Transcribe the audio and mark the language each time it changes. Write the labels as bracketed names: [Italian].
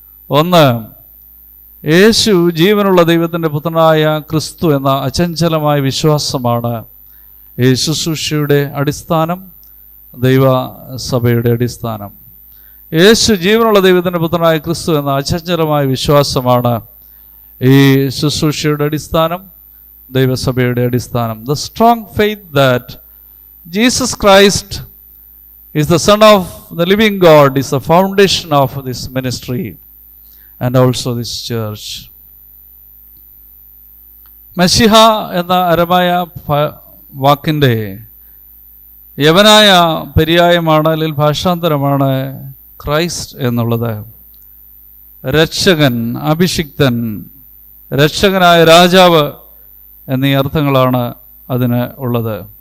[Malayalam] ഒന്ന്, യേശു ജീവനുള്ള ദൈവത്തിൻ്റെ പുത്രനായ ക്രിസ്തു എന്ന അചഞ്ചലമായ വിശ്വാസമാണ് ഈ ശുശ്രൂഷയുടെ അടിസ്ഥാനം, ദൈവസഭയുടെ അടിസ്ഥാനം. യേശു ജീവനുള്ള ദൈവത്തിൻ്റെ പുത്രനായ ക്രിസ്തു എന്ന അചഞ്ചലമായ വിശ്വാസമാണ് ഈ ശുശ്രൂഷയുടെ അടിസ്ഥാനം, ദൈവസഭയുടെ അടിസ്ഥാനം. [English] The strong faith that Jesus Christ is the Son of the living God is the foundation of this ministry and also this church. [Malayalam] മശിഹ എന്ന അരമായ വാക്കിൻ്റെ യവനായ പര്യായമാണ്, അല്ലെങ്കിൽ ഭാഷാന്തരമാണ് ക്രൈസ്റ്റ് എന്നുള്ളത്. രക്ഷകൻ, അഭിഷിക്തൻ, രക്ഷകനായ രാജാവ് എന്നീ അർത്ഥങ്ങളാണ് അതിന് ഉള്ളത്.